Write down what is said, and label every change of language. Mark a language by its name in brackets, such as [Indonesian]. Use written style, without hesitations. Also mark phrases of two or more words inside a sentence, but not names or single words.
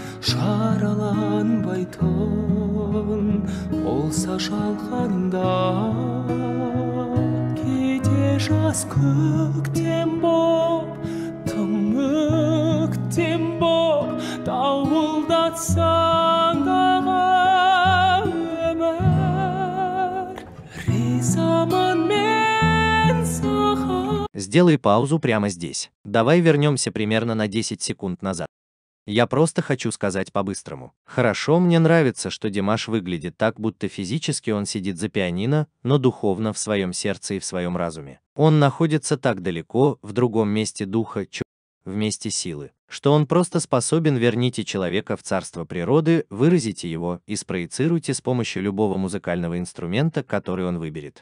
[Kazakh] жараланбайтын болса жалғанда кейде жас көктем боп тым өктем боп дауылдатсаң дағы өмір ризамын мен саған. [Russian] Сделай паузу прямо здесь. Давай вернемся примерно на 10 секунд назад. Я просто хочу сказать по-быстрому. Хорошо, мне нравится, что Димаш выглядит так, будто физически он сидит за пианино, но духовно в своем сердце и в своем разуме. Он находится так далеко, в другом месте духа, в месте силы, что он просто способен верните человека в царство природы, выразите его и спроецируйте с помощью любого музыкального инструмента, который он выберет.